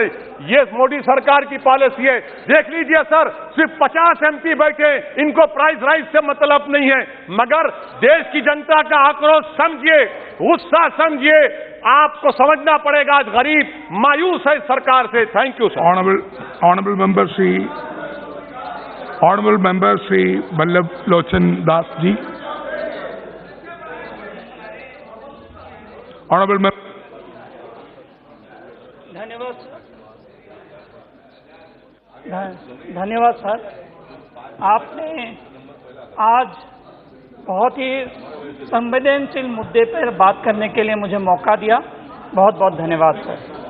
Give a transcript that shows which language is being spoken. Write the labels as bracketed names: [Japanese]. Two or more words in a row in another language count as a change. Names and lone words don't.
[Hindi] ये मोदी सरकार की पॉलिसी है। देख लीजिए सर, सिर्फ 50 एमपी बैठे, इनको [English] price rise [Hindi] से मतलब नहीं है, मगर देश की जनता का आक्रोश समझिए, गुस्सा समझिए। आपको समझना पड़ेगा, गरीब मायूस है सरकार से। [English] thank you sir. Honorable member Sri Vallabh Lochan Das ji. Honorable member. [Hindi] धन्यवाद सर। आपने आज बहुत ही संवेदनशील मुद्दे पर बात करने के लिए मुझे मौका दिया, बहुत बहुत धन्यवाद सर।